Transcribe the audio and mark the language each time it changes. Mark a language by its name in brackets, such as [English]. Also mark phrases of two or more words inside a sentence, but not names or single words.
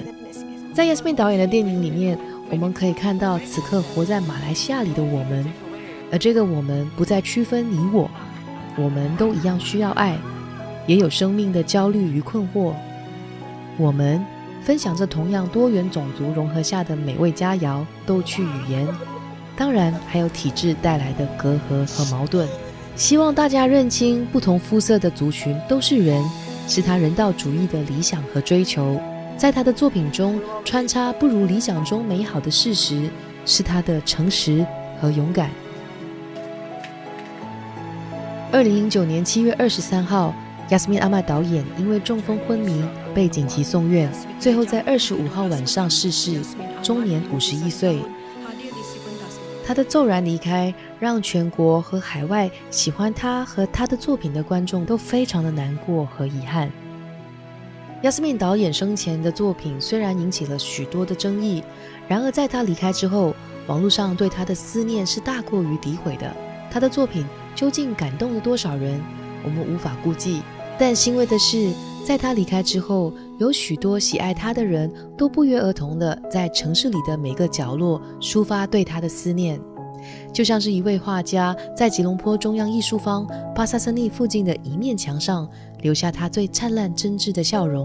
[Chinese] 在 Yasmin 導演的電影裡面，我們可以看到此刻活在馬來西亞裡的我們，而這個我們不再區分你我，我們都一樣需要愛，也有生命的焦慮與困惑。我們分享着同樣多元種族融合下的美味佳肴、逗趣語言，當然還有體制帶來的隔閡和矛盾。希望大家認清不同膚色的族群都是人，是他人道主義的理想和追求。在他的作品中穿插不如理想中美好的事實，是他的誠實和勇敢。2009年7月23號 Yasmin Ahmad 導演因為中風昏迷被緊急送院，最後在25號晚上逝世，終年51歲。他的驟然離開讓全國和海外喜歡他和他的作品的觀眾都非常的難過和遺憾。Yasmin 導演生前的作品雖然引起了許多的爭議，然而在他離開之後，網絡上對他的思念是大過於詆毀的。他的作品究竟感動了多少人，我們無法估計。但欣慰的是，在他離開之後，有許多喜愛他的人都不約而同的在城市裡的每個角落抒發對他的思念。就像是一位画家在吉隆坡中央艺术坊巴萨森利附近的一面墙上留下他最灿烂真挚的笑容。